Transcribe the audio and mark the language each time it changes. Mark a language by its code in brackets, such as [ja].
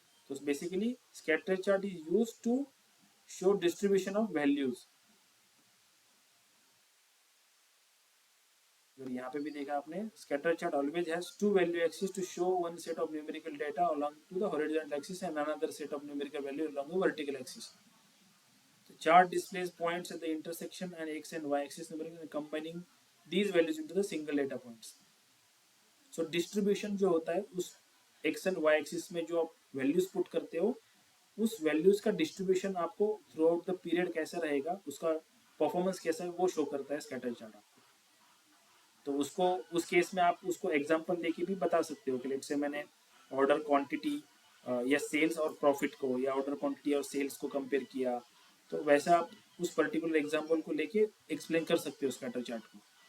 [en] तो basically scatter chart is use to show distribution of values. [hi] यहाँ पे भी देखा आपने, [en] Scatter chart always has two value axis to show one set of numerical data along to the horizontal axis and another set of numerical value along the vertical axis. The chart displays points at the intersection and x and y axis numerical and combining these values into the single data points. [hi] So distribution जो होता है उस x and y axis में जो आप values put करते हो, उस वैल्यूज का डिस्ट्रीब्यूशन आपको थ्रू आउट द पीरियड कैसा रहेगा, उसका परफॉर्मेंस कैसा है, वो शो करता है स्कैटर चार्ट आपको। तो उसको उस केस में आप उसको एग्जांपल देके भी बता सकते हो कि लेट्स से मैंने ऑर्डर क्वांटिटी या सेल्स और प्रॉफिट को या ऑर्डर क्वांटिटी और सेल्स को कंपेयर किया, तो वैसा आप उस पर्टिकुलर एग्जांपल को लेके एक्सप्लेन कर सकते हो स्कैटर चार्ट को।